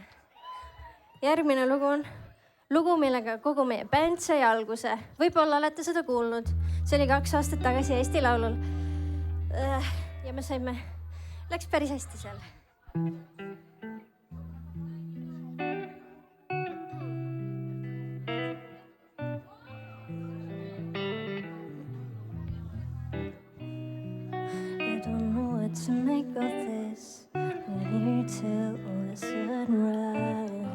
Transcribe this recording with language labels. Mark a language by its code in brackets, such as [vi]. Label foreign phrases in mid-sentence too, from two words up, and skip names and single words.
[et] Järgmine lugu on lugu, millega kogu meie bänd sai alguse. Võib-olla olete seda kuulnud. See oli 2 aastat tagasi Eesti Laulul. Ja me saime, läks päris hästi seal. [en] To make of this, we're here till the sunrise.